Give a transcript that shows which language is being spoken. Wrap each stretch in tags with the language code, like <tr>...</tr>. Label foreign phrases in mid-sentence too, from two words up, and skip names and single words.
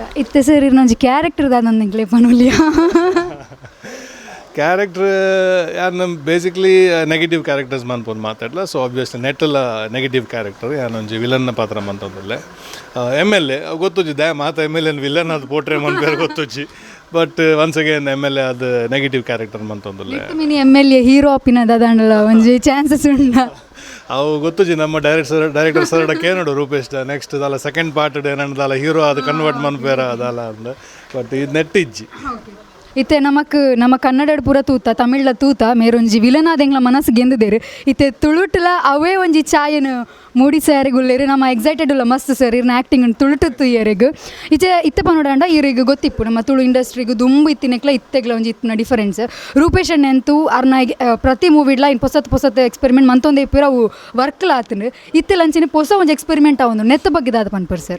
<tcy>ಇತ್ತೆ ಸರ್ ಇನ್ನೊಂದು ಕ್ಯಾರೆಕ್ಟರ್ ದಾದಂಗೆ ಪನುಲಿಯ ಕ್ಯಾರೆಕ್ಟರ್ ಯಾನು</tcy> <en>basically negative characters</en> <tcy>ಮನ್ಪೊಂದು ಮಾತಾಡಲ್ಲ</tcy> <en>so obviously</en> <tcy>ನೆಟ್ಟಲ್ಲ</tcy> <en>negative character</en> <tcy>ಯಾನೊಂಜಿ ವಿಲನ್ನ ಪಾತ್ರ ಮಂತಂದಲ್ಲೇ MLA ಗೊತ್ತುಜಿ ದಯ ಮಾತ MLA ವಿಲನ್ ಅದು ಪೋಟ್ರೆ ಮನ್ಪೇರು ಗೊತ್ತುಜಿ</tcy> <en>but once again</en> <tcy>MLA ಅದು</tcy> <en>negative character</en> <tcy>ಮಂತೊಂದುಲ್ಲೆ ಮಿನಿ MLA ಹೀರೋ ಅಪ್ಪಿನ ದಾಂಡಲ ಒಂಜಿ ಚಾನ್ಸಸ್ ಉಂಡ ಅವು ಗೊತ್ತುಜಿ ನಮ್ಮ</tcy> <en>director sir</en> <tcy>ಕೇನೋಡು ರೂಪೇಶ್ ನೆಕ್ಸ್ಟ್ ದಾಲ</tcy> <en>second part</en> <tcy>ಏನಂದಾಲ ಹೀರೋ ಅದು ಕನ್ವರ್ಟ್ ಮನ್ಪೇರ ಅದಾಲ ಅಂದ ಬಟ್ ಇದು ನೆಟ್ಟಿಜ್ಜಿ ಇತ್ತೆ ನಮ್ಮ ಕನ್ನಡ ಪೂರ ತೂತ ತಮಿಳ್ಲ ತೂತ ಮೇರೊಂಜಿ ವಿಲನಾದೆಂಗ್ಲ ಮನಸ್ಸು ಗೆಂದಿದ್ದೇರು ಇತ್ತೆ ತುಳುಟ್ಲ ಅವೇ ಒಂಜಿ ಛಾಯೆನು ಮೂಡಿಸಾರಿಗುಲ್ಲೇರು ನಮ್ಮ ಎಕ್ಸೈಟೆಡ್ ಉಲ್ಲ ಮಸ್ತ್ ಸರ್ ಇರ್ನ ಆ್ಯಕ್ಟಿಂಗ್ ತುಳುಟುತ್ತು ಇಯರಿಗೂ ಇತ್ತೆ ಪನೋಡಾಂಡ ಇವ್ರಿಗೆ ಗೊತ್ತಿಪ್ಪು ನಮ್ಮ ತುಳು ಇಂಡಸ್ಟ್ರಿಗೂ ದುಂಬು ಇತ್ತಿನಕ್ಲ ಇತ್ತೆಗ್ಲ ಒಂಜಿ ಇತ್ತಿನ ಡಿಫರೆನ್ಸ್ ರೂಪೇಶ್ ಅಣ್ಣಂತೂ ಅರ್ನ ಪ್ರತಿ ಮೂವಿಡ್ಲ ಇನ್ನು ಹೊಸತ್ ಎಕ್ಸ್ಪೆರಿಮೆಂಟ್ ಮಂತೊಂದೇ ಇಪ್ಪಿರ ಅವು ವರ್ಕ್ಲ ಆತನು ಇತ್ತೆ ಲಂಚಿನ ಹೊಸ ಒಂಜಿ ಎಕ್ಸ್ಪೆರಿಮೆಂಟ್ ಅವನು ನೆತ್ತ ಬಗ್ಗೆ ದಾದ ಪನ್ಪರ್ ಸರ್</tcy>